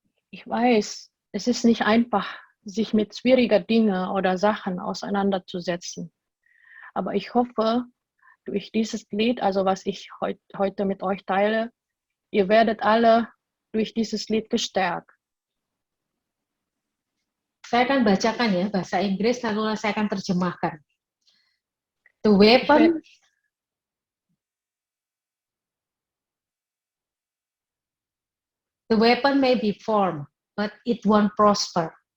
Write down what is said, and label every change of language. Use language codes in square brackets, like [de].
[de] Ich weiß, es ist nicht einfach, sich mit schwierigen Dingen oder Sachen auseinanderzusetzen. Aber ich hoffe, durch dieses Lied, also was ich heute mit euch teile, ihr werdet alle durch dieses Lied gestärkt. [id] Saya akan bacakan ya bahasa Inggris, lalu saya akan terjemahkan. [en] The weapon may be formed, but it won't prosper.